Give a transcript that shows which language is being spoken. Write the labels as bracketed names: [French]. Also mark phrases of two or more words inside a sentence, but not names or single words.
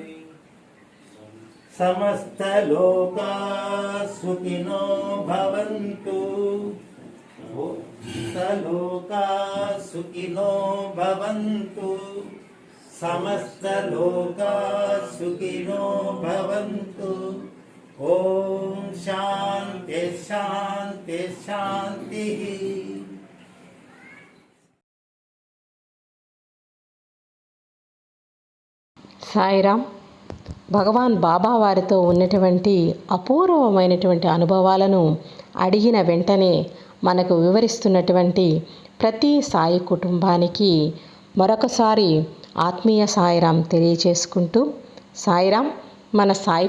[Sanskrit] समस्त लोका सुखिनो भवन्तु लोका सुखिनो भवन्तु समस्त लोका सुखिनो भवन्तु ओम शांति शांति शांति। [Telugu] సాయిరామ్ భగవాన్ బాబా వారితో ఉన్నటువంటి అపూర్వమైనటువంటి అనుభవాలను అడిగిన వెంటనే మనకు వివరిస్తున్నటువంటి ప్రతి సాయి కుటుంబానికి మరొకసారి ఆత్మీయ సాయిరామ్ తెలియచేసుకుంటూ, సాయిరామ్ మన సాయి